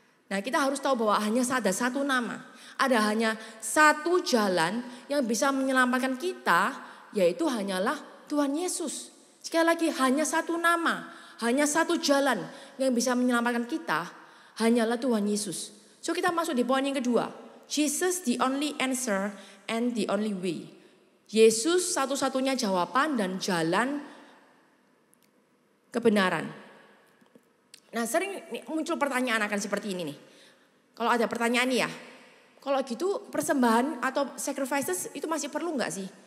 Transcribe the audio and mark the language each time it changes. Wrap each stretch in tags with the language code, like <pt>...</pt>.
<id>Nah kita harus tahu bahwa hanya ada satu nama. Ada hanya satu jalan yang bisa menyelamatkan kita, yaitu hanyalah Tuhan Yesus. Sekali lagi hanya satu nama, hanya satu jalan yang bisa menyelamatkan kita, hanyalah Tuhan Yesus. So kita masuk di poin yang kedua.</id> <en>Jesus the only answer and the only way.</en> <id>Yesus satu-satunya jawaban dan jalan kebenaran. Nah sering muncul pertanyaan akan seperti ini nih. Kalau ada pertanyaan nih ya. Kalau gitu persembahan atau sacrifices itu masih perlu nggak sih?</id>